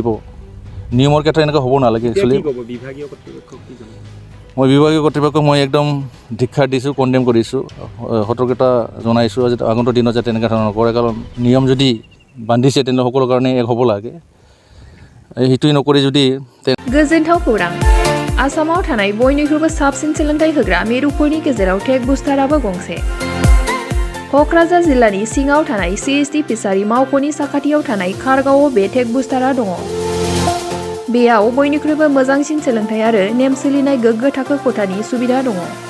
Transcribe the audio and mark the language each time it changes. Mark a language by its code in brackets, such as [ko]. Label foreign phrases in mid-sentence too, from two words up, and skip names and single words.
[as] নিয়মৰ ক্ষেত্ৰত এনেকুৱা হ'ব নালাগে। একচুৱেলি মই বিভাগীয় কৰ্তৃপক্ষক মই একদম ধিক্ষাৰ দিছোঁ, কণ্ডেম কৰিছোঁ, সতৰ্কতা জনাইছোঁ যে আগন্তুক দিনত যাতে এনেকুৱা ধৰণৰ নকৰে। কাৰণ নিয়ম যদি বান্ধিছে তেনেহ'লে সকলোৰ কাৰণে এক হ'ব লাগে। সেইটোৱে নকৰি যদি [brx] गोजोनथाव खौरां। आसामाव थानाय बयनिख्रुइबो साबसिन सोलोंथाइ होग्रा मिरुफोरनि गेजेराव टेक बुस्टाराबो गंसे। क'क्राझार जिल्लानि सिङाव थानाय CST फिसारि मावख'नि साखाथियाव थानाय खारगावआव बे टेक बुस्टारा दङ। बेयाव बयनिख्रुइबो मोजांसिन सोलोंथाइ आरो नेम सोलिनाय गोग्गो थाखो खथानि सुबिदा दङ।